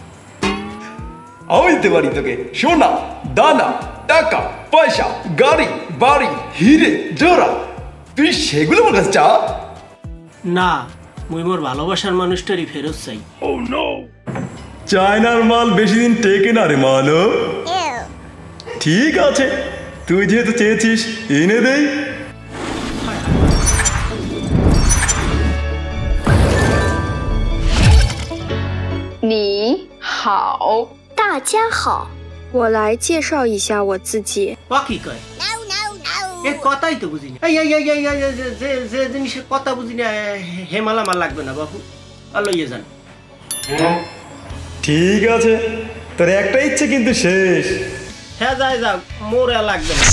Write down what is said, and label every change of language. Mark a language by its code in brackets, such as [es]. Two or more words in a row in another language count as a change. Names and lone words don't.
[bn] আইতে পারি তোকে সোনা দানা টাকা পয়সা গাড়ি বাড়ি হিরে জোড়া তুই সেগুলো আমার কাছে চা না মুই মোর ভালোবাসার মানুষটারই ফেরত চাই চায়নার মাল বেশি দিন টেকে না রে মানব ঠিক আছে তুই যেহেতু চেয়েছিস এনে দেই [zh] 你好大家好，我来介绍一下我自己。 [bn] কি কয় এ কথাই তো বুঝি না যে জিনিসের কথা বুঝি না হেমালা মাল লাগবে না বাবু আর লইয়ে যান ঠিক আছে তোর একটা ইচ্ছে কিন্তু শেষ হ্যাঁ যাই যাক মোর আর লাগবে না